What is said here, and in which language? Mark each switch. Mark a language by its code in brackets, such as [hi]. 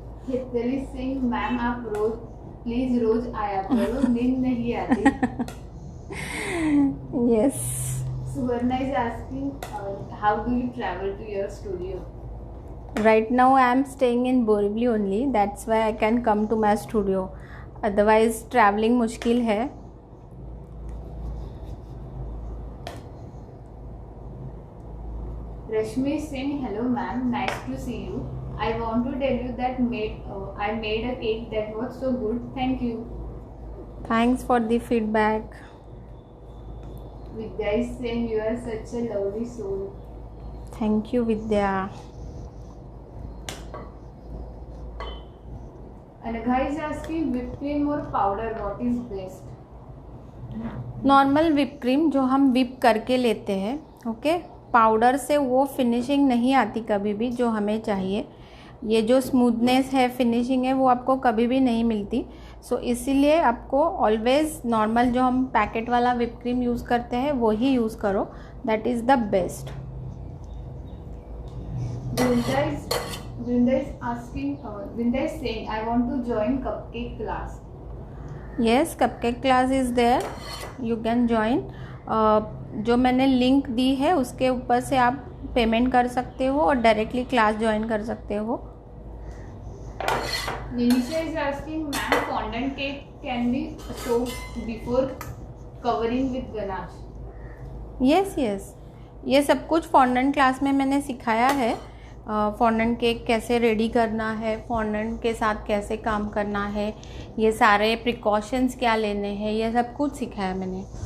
[hi] Singh ma'am, आप रोज please रोज आया करो, नींद नहीं आती। [en] Yes. Suvarna is asking how do you travel to your studio? Right now I am staying in Borivali only, that's why I can come to my studio, otherwise traveling [hi] मुश्किल है। [en] Rashmi Singh, hello ma'am, nice to see you. I want to tell you that I made a cake that was so good. Thank you. Thanks for the feedback. Vidya is saying you are such a lovely soul. Thank you Vidya. Anagha is asking whipped cream or powder, what is best? [hi] Normal whip cream जो हम whip करके लेते हैं, okay. Powder से वो finishing नहीं आती कभी भी जो हमें चाहिए। ये जो स्मूथनेस है, फिनिशिंग है, वो आपको कभी भी नहीं मिलती। सो इसीलिए आपको ऑलवेज नॉर्मल जो हम पैकेट वाला विप क्रीम यूज़ करते हैं वो ही यूज़ करो, [en] That is the best. Brinda is asking, Brinda is saying, I want to join cupcake class. Yes, cupcake class is there. You can join. [hi] जो मैंने link दी है उसके ऊपर से आप पेमेंट कर सकते हो और डायरेक्टली क्लास ज्वाइन कर सकते हो। [en] Nimisha is asking, ma'am, fondant cake can be soaked before covering with ganache. Yes, yes. [hi] ये सब कुछ फॉन्डेंट क्लास में मैंने सिखाया है। फॉन्डेंट केक कैसे रेडी करना है, फॉन्डेंट के साथ कैसे काम करना है, ये सारे प्रिकॉशंस क्या लेने हैं, ये सब कुछ सिखाया मैंने।